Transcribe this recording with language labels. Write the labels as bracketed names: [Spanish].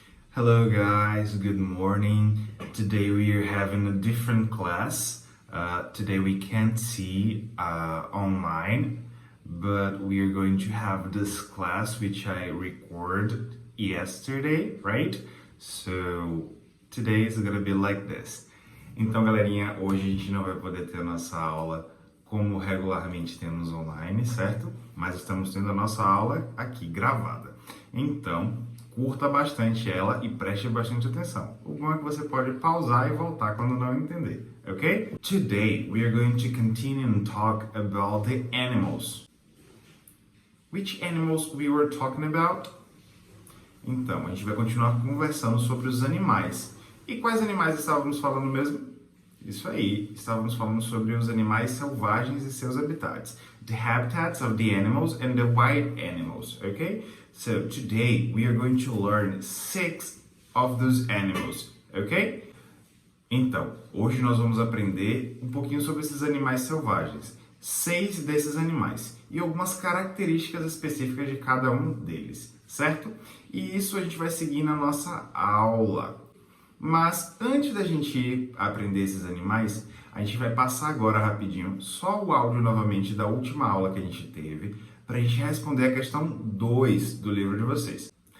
[English] Hello guys, good morning. Today we are having a different class. Today we can't see online, but we are going to have this class which I recorded yesterday, right? So today is gonna be like this. [Portuguese] Então, galerinha, hoje a gente não vai poder ter a nossa aula como regularmente temos online, certo? Mas estamos tendo a nossa aula aqui gravada. Então, curta bastante ela e preste bastante atenção. O bom é que você pode pausar e voltar quando não entender, ok? [English] Today, we are going to continue and talk about the animals. Which animals we were talking about? [Portuguese] Então, a gente vai continuar conversando sobre os animais. E quais animais estávamos falando mesmo? Isso aí, estávamos falando sobre os animais selvagens e seus habitats. [English] The habitats of the animals and the wild animals, okay? So today we are going to learn 6 of those animals, okay? [Portuguese] Então, hoje nós vamos aprender um pouquinho sobre esses animais selvagens. 6 desses animais e algumas características específicas de cada um deles, certo? E isso a gente vai seguir na nossa aula. Mas antes da gente aprender esses animais, a gente vai passar agora rapidinho só o áudio novamente da última aula que a gente teve para a gente responder a questão 2 do livro de vocês.